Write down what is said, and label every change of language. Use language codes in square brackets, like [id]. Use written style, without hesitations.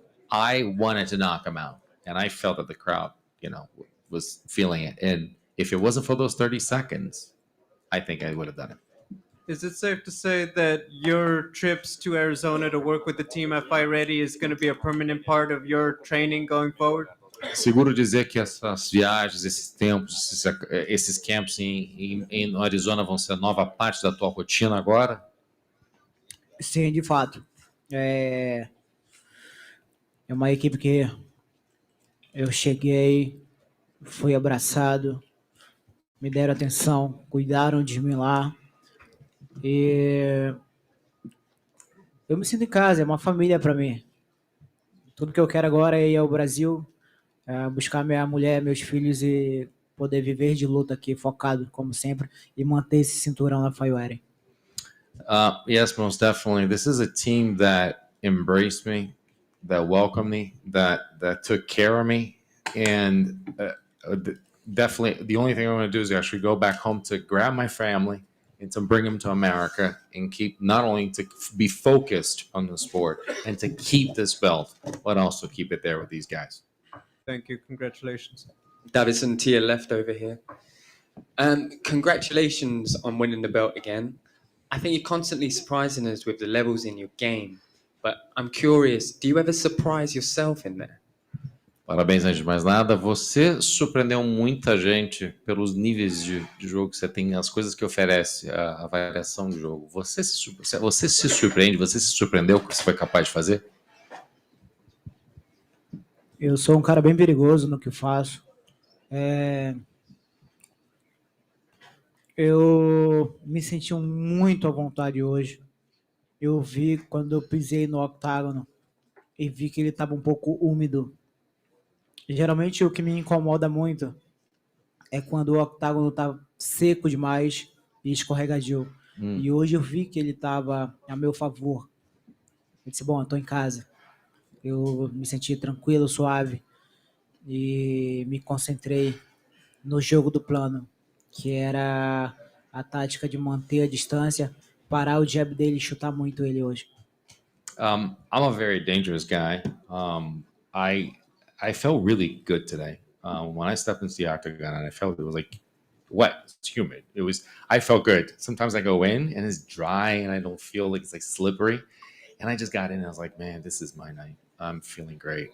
[en] I wanted to knock him out, and I felt that the crowd, was feeling it. And if it wasn't for those 30 seconds, I think I would have done it. Is it safe to say that your trips to Arizona to work with the team at Fight Ready is going to be a permanent part of your training going forward? [pt] Seguro dizer que essas viagens, esses tempos, esses camps em Arizona vão ser nova parte da tua rotina agora? Sim, de fato. É uma equipe que eu cheguei, fui abraçado, me deram atenção, cuidaram de mim lá. E eu me sinto em casa, é uma família para mim. Tudo que eu quero agora é ir ao Brasil, buscar minha mulher, meus filhos e poder viver de luta aqui, focado, como sempre, e manter esse cinturão na Fight Ready. [en] Yes, most definitely. This is a team that embraced me, that welcomed me, that took care of me, and definitely the only thing I want to do is actually go back home to grab my family and to bring them to America and keep, not only to be focused on the sport and to keep this belt, but also keep it there with these guys. Thank you. Congratulations. Davison, to your left over here. Congratulations on winning the belt again. I think you're constantly surprising us with the levels in your game, but I'm curious, do you ever surprise yourself in there? [pt] Parabéns, antes de mais nada. Você surpreendeu muita gente pelos níveis de jogo que você tem, as coisas que oferece, a variação de jogo. Você se surpreende, você se surpreendeu com o que você foi capaz de fazer? Eu sou um cara bem perigoso no que faço. Eu me senti muito à vontade hoje. Eu vi quando eu pisei no octágono e vi que ele estava um pouco úmido. Geralmente o que me incomoda muito é quando o octágono tá seco demais e escorregadio. E hoje eu vi que ele estava a meu favor. Eu disse, bom, eu tô em casa. Eu me senti tranquilo, suave e me concentrei no jogo do plano, que era a tática de manter a distância, parar o jab dele e chutar muito ele hoje. [en] I'm a very dangerous guy. I felt really good today. When I stepped into the octagon, and I felt it was like wet, it's humid. I felt good. Sometimes I go in and it's dry and I don't feel like it's like slippery. And I just got in and I was like, man, this is my night. I'm feeling great.